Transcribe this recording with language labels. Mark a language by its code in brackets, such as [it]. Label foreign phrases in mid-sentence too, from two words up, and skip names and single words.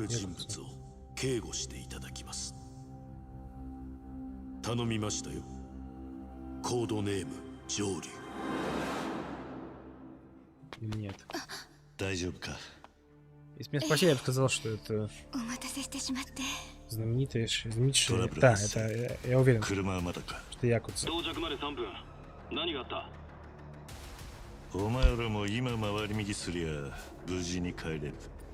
[ru] Нет. Если меня спросили, я бы сказал, что это знаменитейший. Да, это я уверен, что Якудза. [ja] お前らも今回り右すりゃ無事に帰れる。